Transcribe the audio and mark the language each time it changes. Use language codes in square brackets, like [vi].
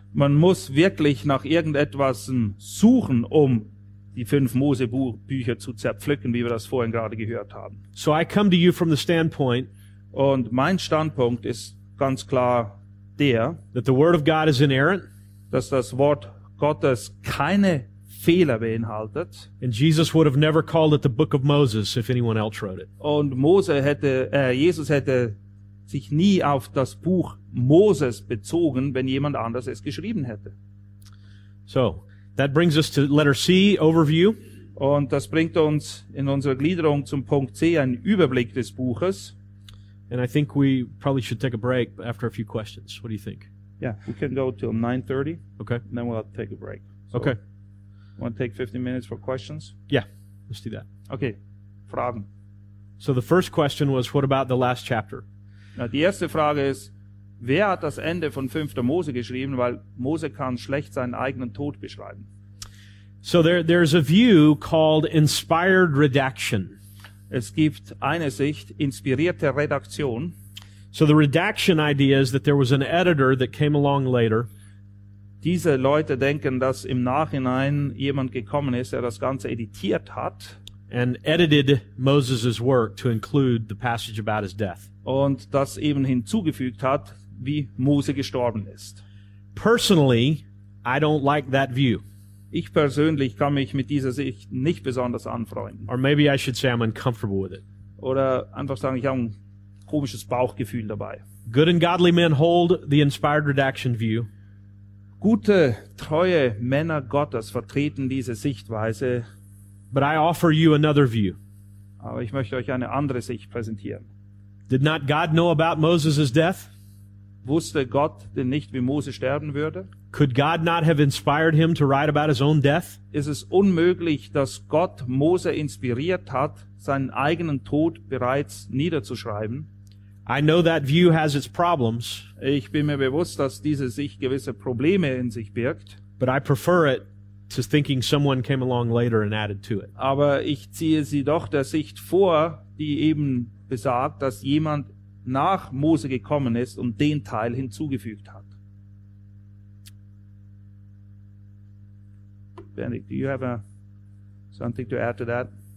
[de] Man muss wirklich nach irgendetwas suchen, um die fünf Mosebücher zu zerpflücken, wie wir das vorhin gerade gehört haben. [en] So I come to you from the standpoint, [de] und mein Standpunkt ist ganz klar der, [en] that the word of God is inerrant, [de] dass das Wort Gottes keine Fehler beinhaltet. [en] And Jesus would have never called it the book of Moses if anyone else wrote it. [de] Und Jesus hätte sich nie auf das Buch Moses bezogen, wenn jemand anders es geschrieben hätte. [en] So, that brings us to letter C, overview. [de] Und das bringt uns in unserer Gliederung zum Punkt C, einen Überblick des Buches. [en] And I think we probably should take a break after a few questions. What do you think? Yeah, we can go till 9:30. Okay. And then we'll have to take a break. So okay. Want to take 15 minutes for questions? Yeah, let's do that. [de] Okay, Fragen. [en] So the first question was, what about the last chapter? [de] Na, die erste Frage ist, wer hat das Ende von 5. Mose geschrieben? Weil Mose kann schlecht seinen eigenen Tod beschreiben. [en] So there's a view called inspired redaction. [de] Es gibt eine Sicht, inspirierte Redaktion. [en] So the redaction idea is that there was an editor that came along later. [de] Diese Leute denken, dass im Nachhinein jemand gekommen ist, der das Ganze editiert hat. [en] And edited Moses' work to include the passage about his death. [de] Und das eben hinzugefügt hat, wie Mose gestorben ist. [en] Personally, I don't like that view. [de] Ich persönlich kann mich mit dieser Sicht nicht besonders anfreunden. [en] Or maybe I should say I'm uncomfortable with it. [de] Oder einfach sagen, ich habe ein komisches Bauchgefühl dabei. [en] Good and godly men hold the inspired redaction view. [de] Gute, treue Männer Gottes vertreten diese Sichtweise. [en] But I offer you another view. [de] Aber ich möchte euch eine andere Sicht präsentieren. [en] Did not God know about Moses' death? [de] Wusste Gott denn nicht, wie Mose sterben würde? [en] Could God not have inspired him to write about his own death? [de] Ist es unmöglich, dass Gott Mose inspiriert hat, seinen eigenen Tod bereits niederzuschreiben? [en] I know that view has its problems. [de] Ich bin mir bewusst, dass diese Sicht gewisse Probleme in sich birgt. [en] But I prefer it to thinking someone came along later and added to it. [de] Aber ich ziehe sie doch der Sicht vor, die eben besagt, dass jemand nach Mose gekommen ist und den Teil hinzugefügt hat. [en] Benedict, do you have something to add to that?